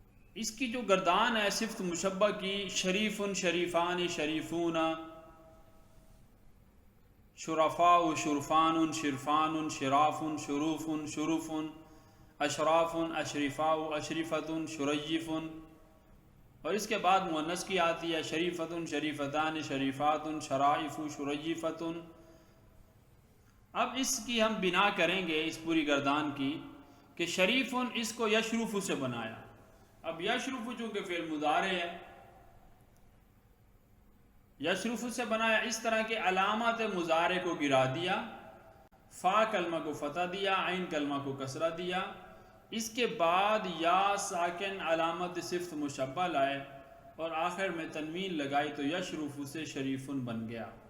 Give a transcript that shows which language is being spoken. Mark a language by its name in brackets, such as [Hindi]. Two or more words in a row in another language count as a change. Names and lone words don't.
[Urdu] اس کی جو گردان ہے صفت مشبہ کی، [Arabic] شریف شریفان شریفون، شرفاء شرفان شرفان شراف شروف شروف، اشراف اشرفاء اشرفت شریف، [Urdu] اور اس کے بعد مؤنث کی آتی ہے [Arabic] شریفت شریفتان شریفات شرائف شریفت۔ [Urdu] اب اس کی ہم بنا کریں گے اس پوری گردان کی کہ شریف اس کو یشرف سے بنایا۔ اب یشرف چونکہ فعل مضارع ہے، یشرف سے بنایا، اس طرح کے علامات مضارع کو گرا دیا، فا کلمہ کو فتح دیا، عین کلمہ کو کسرہ دیا، اس کے بعد یا ساکن علامت صفت مشبہ لائے اور آخر میں تنوین لگائی تو یشرف سے شریفن بن گیا۔